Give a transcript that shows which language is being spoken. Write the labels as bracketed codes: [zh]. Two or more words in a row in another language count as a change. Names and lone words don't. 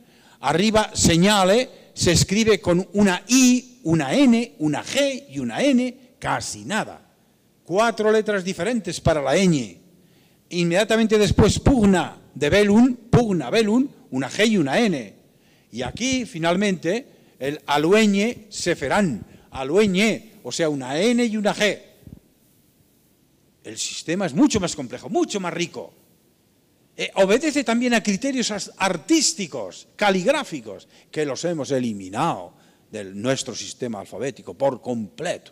[es] Arriba señale, se escribe con una I, una N, una G y una N, casi nada. 4 letras diferentes para la ñ. Inmediatamente después pugna de velum, pugna velum, una G y una N. Y aquí, finalmente, el alueñe seferán, alueñe, o sea, una N y una G. El sistema es mucho más complejo, mucho más rico. Obedece también a criterios artísticos, caligráficos, que los hemos eliminado de nuestro sistema alfabético por completo.